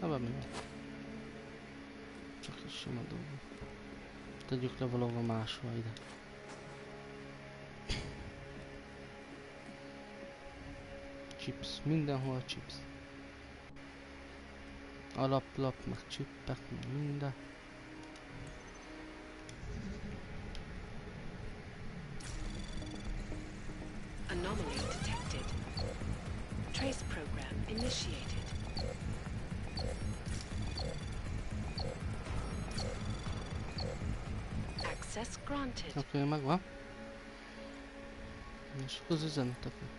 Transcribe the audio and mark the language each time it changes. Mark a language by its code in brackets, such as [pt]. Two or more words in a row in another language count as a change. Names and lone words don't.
[hu] Bármi jó. Csak egy sima dolog. Tegyük le valahol máshol ide. Chips, mindenhol chips. Alaplap, meg csippek, meg minden. [en] Anomaly detected. Trace program initiated. Access granted. [hu] Oké, megvan. És akkor az üzenetek.